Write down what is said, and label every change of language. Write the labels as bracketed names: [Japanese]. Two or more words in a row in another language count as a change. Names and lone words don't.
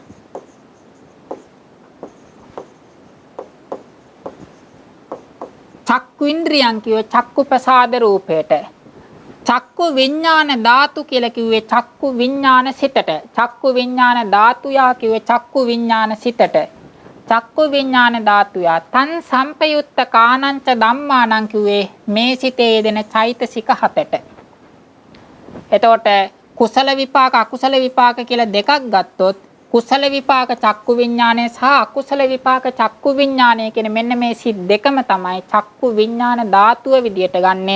[Pali] චක්කු ඉන්ද්‍රියං [Sinhala] කිව්වේ චක්කු ප්‍රසාද රූපයට. චක්කු විඥාන ධාතු කියලා කිව්වේ චක්කු විඥාන සිතට. චක්කු විඥාන ධාතුයා කිව්වේ චක්කු විඥාන සිතට. [Pali] චක්කු විඥාන ධාතුය තන් සම්පයුත්ත කානංච ධම්මානං [Sinhala] කිව්වේ මේ සිතේ යෙදෙන චෛතසික 7ට. එතකොට කුසල විපාක අකුසල විපාක කියලා දෙකක් ගත්තොත් කුසල විපාක චක්කු විඥානය සහ අකුසල විපාක චක්කු විඥානය කියන මෙන්න මේ සිත් දෙකම තමයි චක්කු විඥාන ධාතුව විදියට ගන්නෙ.